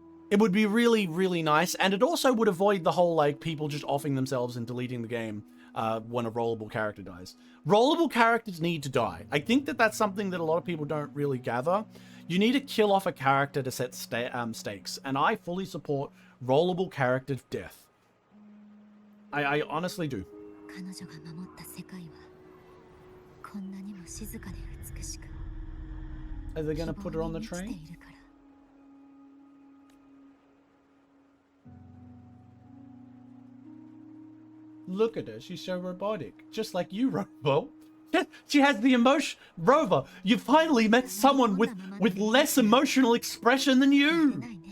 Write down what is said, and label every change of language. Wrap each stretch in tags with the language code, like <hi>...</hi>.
<en>It would be really, really nice, and it also would avoid the whole, like, people just offing themselves and deleting the game when a rollable character dies. Rollable characters need to die. I think that that's something that a lot of people don't really gather. You need to kill off a character to set stakes, and I fully support rollable character death. I honestly do.</en> <ja>彼女が守った世界はこんなにも静かで美しく</ja> <en>Are they gonna put her on the train? Look at her, she's so robotic. Just like you, Robo. Yeah, she has the emotion. Rover, you finally met someone with less emotional expression than you.</en>